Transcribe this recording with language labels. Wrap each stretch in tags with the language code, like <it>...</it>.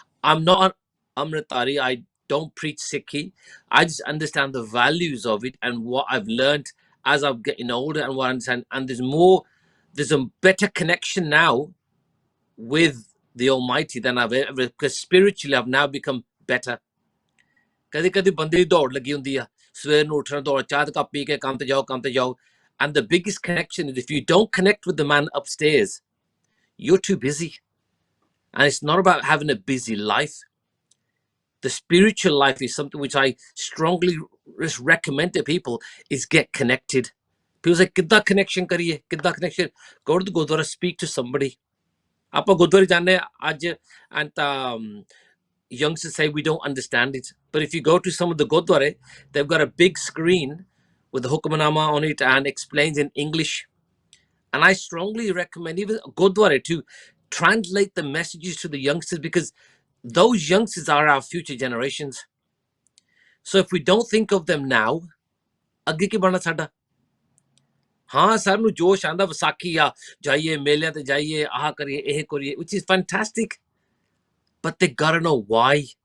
<en>I'm not Amritari. I don't preach Sikhi. I just understand the values of it and what I've learned as I'm getting older and what I understand. And there's a better connection now with the Almighty than I've ever, because spiritually I've now become better.</en> <hi>कभी कभी बंदे की दौड़ लगी होती है,</hi> <pa>सवेर ਨੂੰ ਉੱਠਣਾ ਦੌੜ, ਚਾਹ ਦਾ ਕੱਪ ਪੀ ਕੇ ਕੰਮ ਤੇ ਜਾਓ.</pa> <en>And the biggest connection is if you don't connect with the man upstairs, you're too busy. And it's not about having a busy life. The spiritual life is something which I strongly just recommend to people, is get connected. People say,</en> <pa>"Kidda connection kariye? Kidda connection?"</pa> <en>Go to the Gurdwara, speak to somebody.</en> <pa>Apa Gurdwara janne aj,</pa> <en>and youngsters say we don't understand it. But if you go to some of the Gurdwara, they've got a big screen with the Hukmanama on it and explains in English. And I strongly recommend even Gurdwara to translate the messages to the youngsters, because those youngsters are our future generations. So if we don't think of them now,</en> <pa>ਅੱਗੇ ਕੀ ਬਣਨਾ ਸਾਡਾ? ਹਾਂ ਸਾਨੂੰ ਜੋਸ਼ ਆਂਦਾ ਵਿਸਾਖੀ ਆ ਜਾਈਏ ਮੇਲਿਆਂ ਤੇ ਜਾਈਏ ਆਹ ਕਰੀਏ ਇਹ ਕਰੀਏ,</pa> <en>which is fantastic, but they gotta know why.</en>